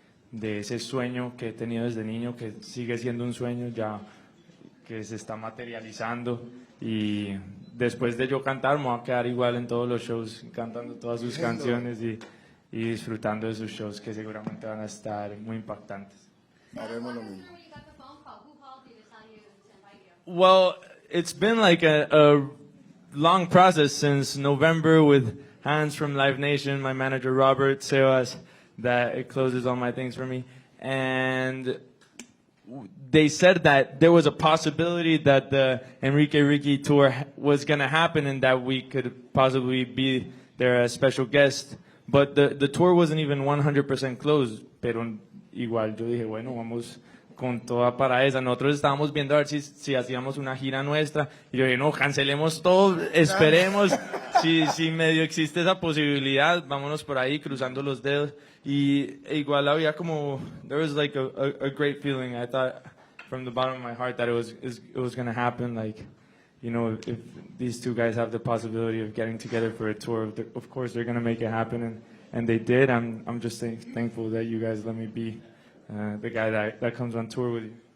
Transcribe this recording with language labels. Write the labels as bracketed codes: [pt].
[es] de ese sueño que he tenido desde niño, que sigue siendo un sueño ya que se está materializando, y después de yo cantar me voy a quedar igual en todos los shows cantando todas sus canciones y disfrutando de sus shows que seguramente van a estar muy impactantes. Haremos lo mismo. [en] When you got the phone call, who called you to tell you to invite you? Well, it's been like a long process since November with Hans from Live Nation, my manager Robert Sebas, that it closes all my things for me. And they said that there was a possibility that the Enrique Ricky tour was going to happen and that we could possibly be there as special guest. But the tour wasn't even 100% closed. [es] Pero igual yo dije, bueno, vamos con toda para esa. Nosotros estábamos viendo a ver si hacíamos una gira nuestra. Y yo dije, no, cancelemos todo, esperemos. Si medio existe esa posibilidad, vámonos por ahí cruzando los dedos. Y igual había como, [en] there was like a great feeling. I thought from the bottom of my heart that it was going to happen. Like, you know, if these two guys have the possibility of getting together for a tour, of course they're going to make it happen, and they did. I'm just thankful that you guys let me be the guy that comes on tour with you.